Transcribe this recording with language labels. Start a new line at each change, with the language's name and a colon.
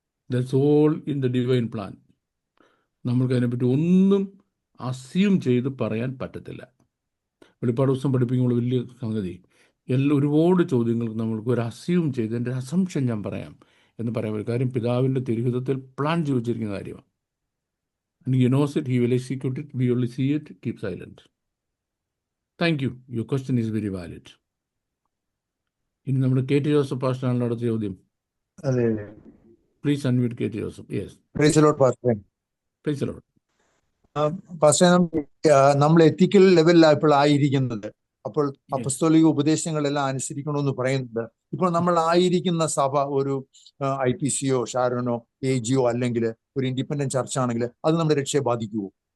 English: That's all in the divine plan.
Malayalam: നമ്മൾക്ക് അതിനെപ്പറ്റി ഒന്നും അസ്യൂം ചെയ്ത് പറയാൻ പറ്റത്തില്ല. വെളിപ്പാട് ദിവസം പഠിപ്പിക്കുമ്പോൾ വലിയ സംഗതി, ഒരുപാട് ചോദ്യങ്ങൾക്ക് നമ്മൾക്ക് ഒരു അസ്യൂം ചെയ്ത് എൻ്റെ അസംഷൻ ഞാൻ പറയാം എന്ന് പറയാൻ ഒരു കാര്യം പിതാവിൻ്റെ തിരുഹിതത്തിൽ പ്ലാൻ ചെയ്ത് വെച്ചിരിക്കുന്ന കാര്യമാണ്.
English: And he knows it, he will execute it, we only see it, keep silent. Thank you. Your question is very valid.
Malayalam: ഇനി നമ്മുടെ KT ജോസഫ് പാസ്റ്ററാണല്ലോ അടുത്ത ചോദ്യം. അതെ,
English: Please unmute KT Joseph. Yes. Praise the lord pastor. Praise the lord.
Malayalam: Pastor, നമ്മൾ എത്തിക്കൽ ലെവലിലാണ് ഇപ്പോൾ ആയിരിക്കുന്നത്. അപ്പോൾ അപ്പസ്തോലിക ഉപദേശങ്ങളെല്ലാം അനുസരിക്കണമെന്ന് പറയുന്നുണ്ട്. ഇപ്പോൾ നമ്മൾ ആയിരിക്കുന്ന സഭ ഒരു IPCയോ ഷാരോനോ AGയോ അല്ലെങ്കിൽ ഒരു ഇൻഡിപെൻഡന്റ് ചർച്ച് ആണെങ്കിൽ അത് നമ്മുടെ രക്ഷയെ ബാധിക്കുമോ?